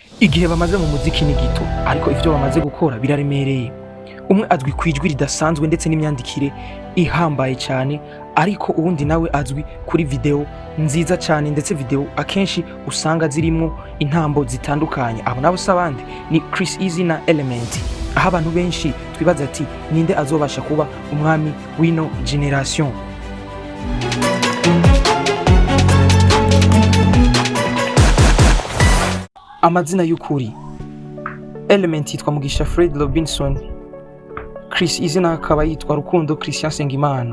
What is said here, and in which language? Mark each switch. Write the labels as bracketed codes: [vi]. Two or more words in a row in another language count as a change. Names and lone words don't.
[rn] Igihe bamaze mu muziki ni gito, ariko ivyo bamaze gukora biraremereye. Umwe azwi kwijwi ridasanzwe ndetse n'imyandikire ihambaye cyane, ariko uwundi nawe azwi kuri video nziza cyane, ndetse video akenshi usanga zirimwo intambo zitandukanye. Abo nabo sabandi ni Eazy na Element. Aho abantu benshi twibaza ati ninde azobasha kuba umwami wino generation. Amazina y'ukuri: Element yitwa Mugisha Fred Robinson, Eazy na akaba yitwa Rukundo Christian Sengimana.